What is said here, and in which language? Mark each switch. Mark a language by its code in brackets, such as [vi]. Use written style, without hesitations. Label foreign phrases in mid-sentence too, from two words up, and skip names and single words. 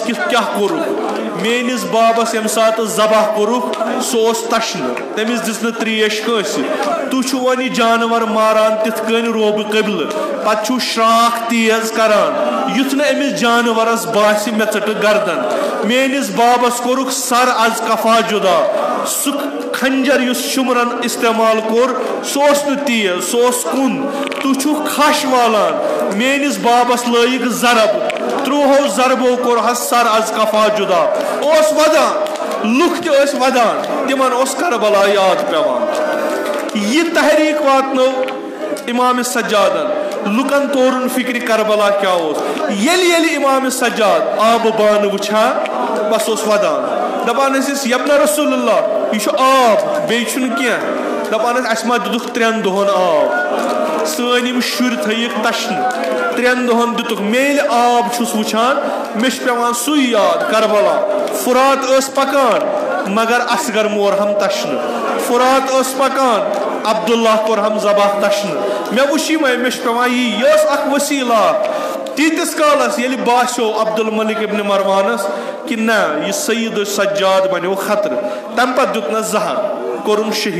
[ks] کیٛاہ کوٚرُکھ میٲنِس بابس ییٚمہِ ساتہٕ ذبح کوٚرُکھ سُہ اوس تشنہٕ تٔمِس دِژ نہٕ تریش کٲنٛسہِ تُہۍ چھِو وۄنۍ یہِ جانور ماران تِتھ کٔنۍ روبہٕ قبلہٕ پتہٕ چھُو شراکھ تیز کران یُتھ نہٕ أمِس جانورس باسہِ مےٚ ژٔٹٕکھ گردن میٲنِس بابس کوٚرُکھ سر از کفا جُدا سُہ کھنجر یُس شُمرن استعمال کوٚر سُہ اوس نہٕ تیز سُہ اوس کُن تُہۍ چھِو کھش والان میٲنِس بابس لٲیِکھ ضرب ترٛوہو ضربو کوٚرہس سر از کفا جُدا اوس ودان لُکھ تہِ ٲسۍ ودان تِمن اوس کربلا یاد پیوان یہِ تحریٖک واتنو امام سجادن لُکن تورُن فکرِ کربلا کیٛاہ اوس ییٚلہِ امام سجاد آبہٕ بانہٕ وٕچھان بس اوس ودان دپان ٲسِس یبنہ رسول اللہ یہِ چھُ آب بیٚیہِ چھُنہٕ کینٛہہ دپان ٲسۍ اَسہِ ما دِتُکھ 3 دۄہن آب سٲنۍ یِم شُرۍ تھٲیِکھ تشنہٕ 3 دۄہن دِتُکھ مےٚ ییٚلہِ آب چھُس وٕچھان مےٚ چھُ پیوان سُے یاد کربلا فرات ٲس پکان مگر اصغر مورہم تشنہٕ فرات ٲس پکان عبداللہ کوٚرہم ذبح تشنہٕ مےٚ وٕچھ یِمے مےٚ چھُ پیوان یہِ ٲس اکھ وسیٖلہ تیٖتِس کالس ییٚلہِ باسیو عبدالملک ابن مروانس کہِ نہ یہِ سید سجاد بنیو خطرٕ تمہِ پتہٕ دیُتنس زہر کوٚرُن